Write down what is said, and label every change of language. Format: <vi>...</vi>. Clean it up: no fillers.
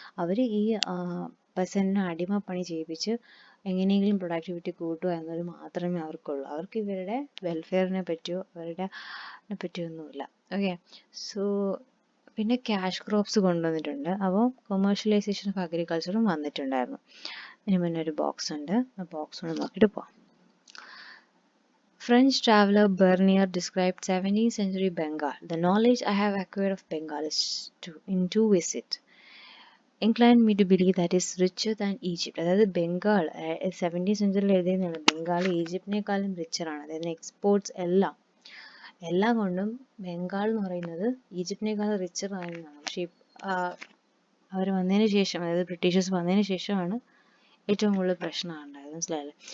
<ml>അവർ ഈ പെസൻറ്റിനെ അടിമപ്പണി ചെയ്യിപ്പിച്ച് എങ്ങനെയെങ്കിലും പ്രൊഡക്ടിവിറ്റി കൂട്ടുക എന്നത് മാത്രമേ അവർക്കുള്ളൂ. അവർക്ക് ഇവരുടെ വെൽഫെയറിനെ പറ്റിയോ അവരുടെ പറ്റിയൊന്നുമില്ല. ഓക്കെ, സോ പിന്നെ ക്യാഷ് ക്രോപ്സ് കൊണ്ടുവന്നിട്ടുണ്ട്. അപ്പോൾ കൊമേഴ്ഷ്യലൈസേഷൻ ഓഫ് അഗ്രികൾച്ചറും വന്നിട്ടുണ്ടായിരുന്നു. ഇതിന് മുന്നേ ഒരു ബോക്സ് ഉണ്ട്, ആ ബോക്സ് കൊണ്ട് നോക്കിയിട്ട് പോവാം.</ml> <en>French traveler Bernier described 17th century Bengal. The knowledge I have acquired of Bengal is in two visits inclined me to believe that is richer than Egypt.</en> <ml>അതായത് ബംഗാൾ 17th സെഞ്ചുറിയിൽ എഴുതിയതാണ്. ബംഗാൾ ഈജിപ്തിനേക്കാളും റിച്ചറാണ്. അതായത് എക്സ്പോർട്സ് എല്ലാം കൊണ്ടും ബംഗാൾ എന്ന് പറയുന്നത് ഈജിപ്തിനേക്കാളും റിച്ചറാണെന്നാണ്. പക്ഷേ അവർ വന്നതിന് ശേഷം, അതായത് ബ്രിട്ടീഷേഴ്സ് വന്നതിന് ശേഷമാണ് ഏറ്റവും കൂടുതൽ പ്രശ്നമാണ് ഉണ്ടായത്. മനസ്സിലായല്ലേ?</ml>